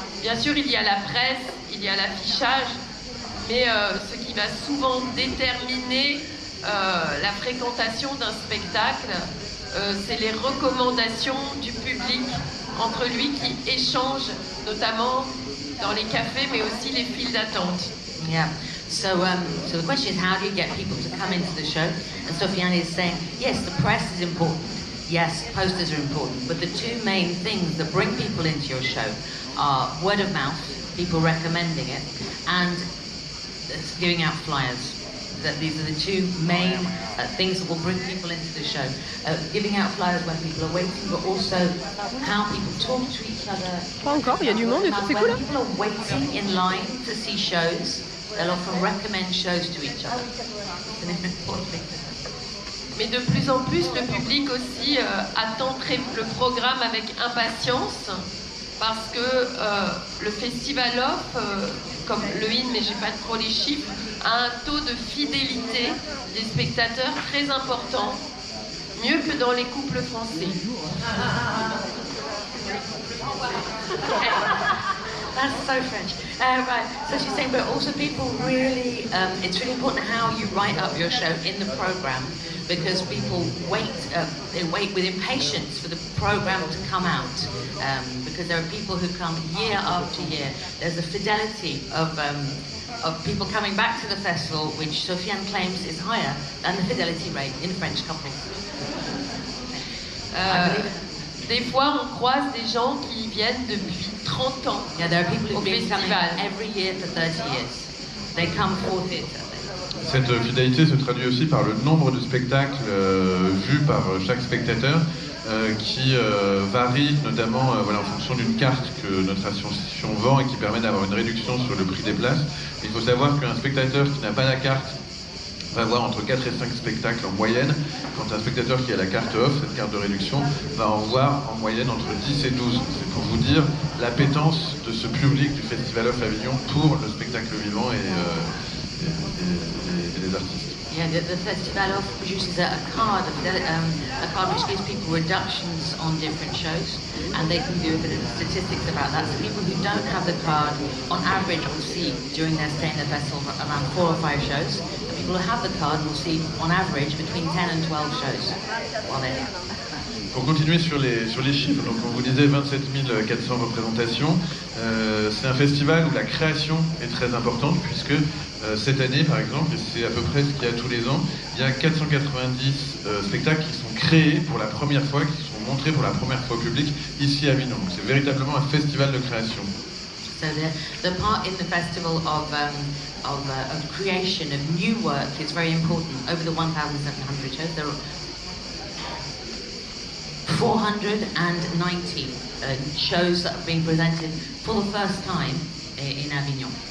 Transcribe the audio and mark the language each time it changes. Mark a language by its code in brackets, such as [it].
[fr] Bien sûr, il y a la presse, il y a l'affichage, mais ce qui va souvent déterminer la fréquentation d'un spectacle, c'est les recommandations du public entre lui qui échangent, notamment dans les cafés, mais aussi les files d'attente. [en] Yeah. So the question is, how do you get people to come into the show? And Sofiane is saying, yes, the press is important. Yes, posters are important. But the two main things that bring people into your show are word of mouth, people recommending it, and giving out flyers. That these are the two main things that will bring people into the show. Giving out flyers when people are waiting, but also how people talk to each other. [fr] Pas encore, il y a du monde et tout, c'est cool. [en] When people are waiting in line to see shows, they'll often recommend shows to each other. It's an important thing. [fr] Mais de plus en plus, le public aussi attend le programme avec impatience, parce que le Festival Off, comme le IN, mais j'ai pas trop les chiffres, a un taux de fidélité des spectateurs très important, mieux que dans les couples français. [en] That's so French. Right. So she's saying, but also people really, it's really important how you write up your show in the program, because people wait, they wait with impatience for the program to come out, because there are people who come year after year. There's a fidelity of people coming back to the festival, which Sofiane claims is higher than the fidelity rate in French couples. I believe it. [fr] Des fois, on croise des gens qui viennent depuis 30 ans [en] Yeah, there are people [fr] au [en] who've been coming [fr] festival. [en] every year for 30 years. They come for theatre. [fr] Cette fidélité se traduit aussi par le nombre de spectacles vus par chaque spectateur qui varie notamment en fonction d'une carte que notre association vend et qui permet d'avoir une réduction sur le prix des places. Il faut savoir qu'un spectateur qui n'a pas la carte va voir entre 4 et 5 spectacles en moyenne, quand un spectateur qui a la carte off, cette carte de réduction, va en voir en moyenne entre 10 et 12. C'est pour vous dire l'appétence de ce public du Festival Off Avignon pour le spectacle vivant et les artistes. [en] Yeah, the Festival Off produces a card which gives people reductions on different shows, and they can do a bit of statistics about that. So people who don't have the card, on average, will see during their stay in the festival around 4 or 5 shows. And people who have the card will see, on average, between 10 and 12 shows while they're here. [fr] Pour continuer sur les chiffres, donc on vous disait 27 400 représentations. C'est un festival où la création est très importante, puisque cette année, par exemple, et c'est à peu près ce qu'il y a tous les ans, il y a 490 spectacles qui sont créés pour la première fois, qui sont montrés pour la première fois au public ici à Avignon. Donc c'est véritablement un festival de création. [en] So the part in the festival of creation of new work is very important. Over the 1,700 shows, there are 490 shows that have been presented for the first time in Avignon.